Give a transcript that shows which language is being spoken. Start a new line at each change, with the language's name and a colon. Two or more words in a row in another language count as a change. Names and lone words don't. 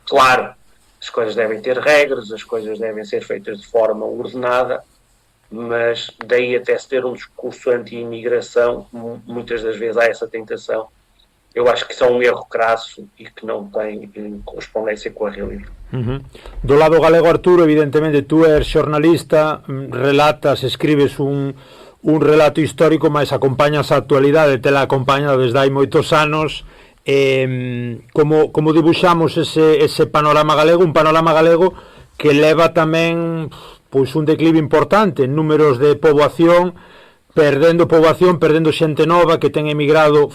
Portuguese: Claro, as coisas devem ter regras, as coisas devem ser feitas de forma ordenada, mas daí até se ter um discurso anti-imigração, muitas das vezes há essa tentação. Eu acho que isso é um erro crasso e que não tem correspondência com a realidade.
Galician: Do lado galego, Arturo, evidentemente, tú eres xornalista, relatas, escribes un relato histórico, mas acompañas a actualidade, tela acompañado desde hai moitos anos. Como dibuxamos ese panorama galego, un panorama galego que leva tamén pois un declive importante en números de poboación, perdendo xente nova que ten emigrado.